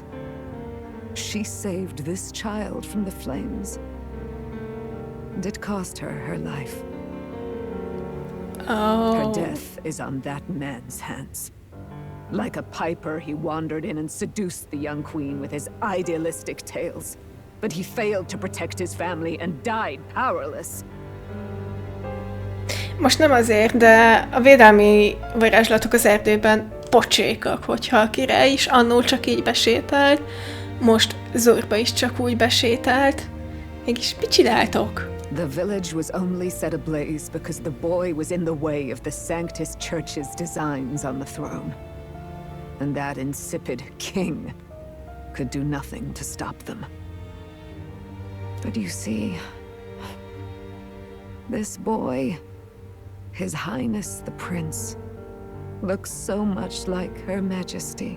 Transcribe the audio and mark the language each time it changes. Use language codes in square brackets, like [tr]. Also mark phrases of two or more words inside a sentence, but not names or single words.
[en] She saved this child from the flames, and it cost her her life. Oh. Her death is on that man's hands. Like a piper, he wandered in and seduced the young queen with his idealistic tales. But he failed to protect his family and died powerless. [hu] Most nem azért, de a védelmi varázslatok az erdőben pocsékak, hogyha a király is annól csak így besétált, most Zorba is csak úgy besétált. Mégis mit csináltok? [en] The village was only set ablaze because the boy was in the way of the Sanctus Church's designs on the throne. And that insipid king could do nothing to stop them. But you see, this boy, His Highness the Prince, looks so much like Her Majesty.